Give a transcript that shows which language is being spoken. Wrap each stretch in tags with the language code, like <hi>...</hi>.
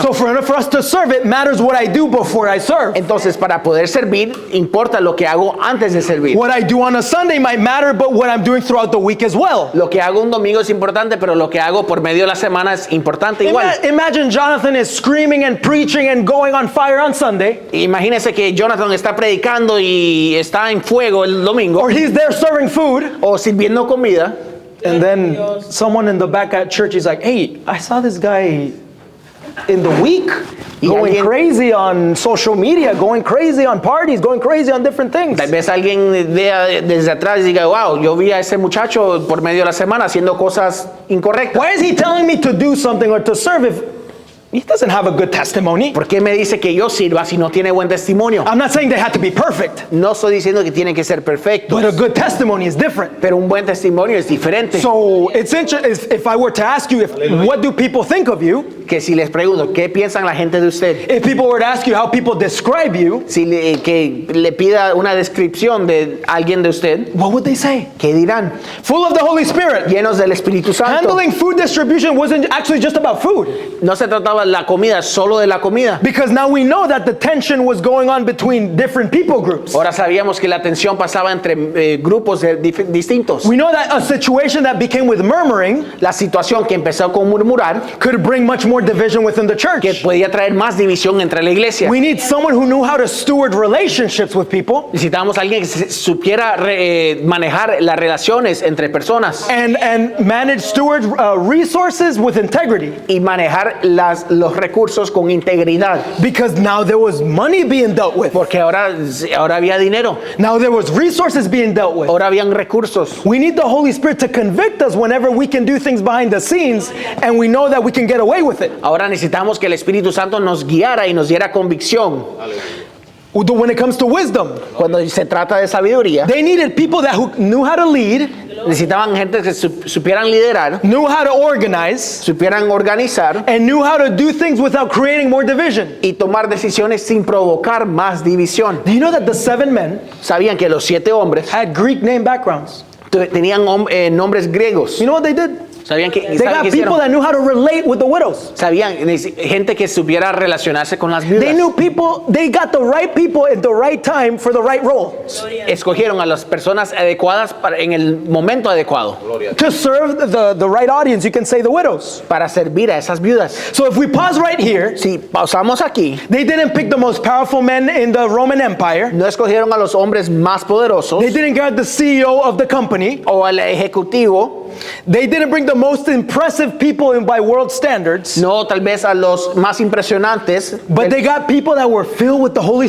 <en>So for us to serve, it matters what I do before I serve.</en> <es>Entonces, para poder servir, importa lo que hago antes de servir.</es> <en>What I do on a Sunday might matter, but what I'm doing throughout the week as well.</en> <es>Lo que hago un domingo es importante, pero lo que hago por medio de la semana es importante igual.</es> <en>Imagine Jonathan is screaming and preaching and going on fire on Sunday,</en> <es>Imagínese que Jonathan está predicando y está en fuego el domingo,</es> <en>or he's there serving food,</en> <es>o sirviendo comida,</es> <en>and then someone in the back at church is like, hey, I saw this guy in the week going</en> <es>alguien-</es> <en>crazy on social media, going crazy on parties, going crazy on different things.</en> <es>tal vez alguien vea desde atrás y diga, wow, yo vi a ese muchacho por medio de la semana haciendo cosas incorrectas.</es> <en>Why is he telling me to do something or to serve he doesn't have a good testimony.</en> <es>¿Por qué me dice que yo sirva si no tiene buen testimonio?</es> <en>I'm not saying they had to be perfect,</en> <es>No estoy diciendo que tienen que ser perfectos,</es> <en>but a good testimony is different.</en> <es>pero un buen testimonio es diferente.</es> <en>So it's interesting if I were to ask you, what do people think of you?</en> <es>Que si les pregunto, ¿qué piensan la gente de usted?</es> <en>If people were to ask you how people describe you,</en> <es>Si que le pida una descripción de alguien de usted,</es> <en>what would they say?</en> <es>¿qué dirán?</es> <en>Full of the Holy Spirit.</en> <es>Llenos del Espíritu Santo.</es> <en>Handling food distribution wasn't actually just about food,</en> <es>No se trataba de la comida, solo de la comida.</es> <en>because now we know that the tension was going on between different people groups.</en> <es>Ahora sabíamos que la tensión pasaba entre grupos distintos.</es> <en>We know that a situation that became with murmuring</en> <es>La situación que empezó con murmurar,</es> <en>could bring much more division within the</en> <es>que</es> <en>church.</en> <es>podía traer más división entre la iglesia.</es> <en>We need someone who knew how to steward relationships with people</en> <es>Necesitábamos a alguien que supiera manejar las relaciones entre personas</es> <en>and steward resources with integrity,</en> <es>y manejar los recursos con integridad.</es> <en>because now there was money being dealt with.</en> <es>Porque ahora había dinero,</es> <en>Now there was resources being dealt with.</en> <es>ahora habían recursos.</es> <en>We need the Holy Spirit to convict us whenever we can do things behind the scenes and we know that we can get away with it.</en> <es>Ahora necesitamos que el Espíritu Santo nos guiara y nos diera convicción.</es> <en>When it comes to wisdom,</en> <es>Cuando se trata de sabiduría,</es> <en>they needed people who knew how to lead,</en> <es>necesitaban gente que supieran liderar,</es> <en>knew how to organize,</en> <es>supieran organizar</es> <en>and knew how to do things without creating more division.</en> <es>y tomar decisiones sin provocar más división.</es> <en>Do you know that the 7 men</en> <es>Sabían que los 7 hombres</es> <en>had Greek name backgrounds?</en> <es>tenían nombres griegos.</es> <en>You know what they did?</en> <es>Sabían que</es> <en>They got people</en> <es>hicieron?</es> <en>that knew how to relate with the widows.</en> <es>Sabían gente que supiera relacionarse con las</es> <en>They knew</en> <es>viudas.</es> <en>people, they got the right people at the right time for the right role</en> <es>Escogieron a las personas adecuadas en el momento adecuado</es> <en>to serve the right audience. You can say the widows.</en> <es>para servir a esas viudas.</es> <en>So if we pause right here,</en> <es>Si pausamos aquí,</es> <en>they didn't pick the most powerful men in the Roman Empire.</en> <es>no escogieron a los hombres más poderosos</es> <en>They didn't get the CEO of the company.</en> <es>o al ejecutivo,</es> <en>They didn't bring the most impressive people in by world standards.</en> <es>no tal vez a los más impresionantes,</es> <en>But they got people that were filled with the Holy</en>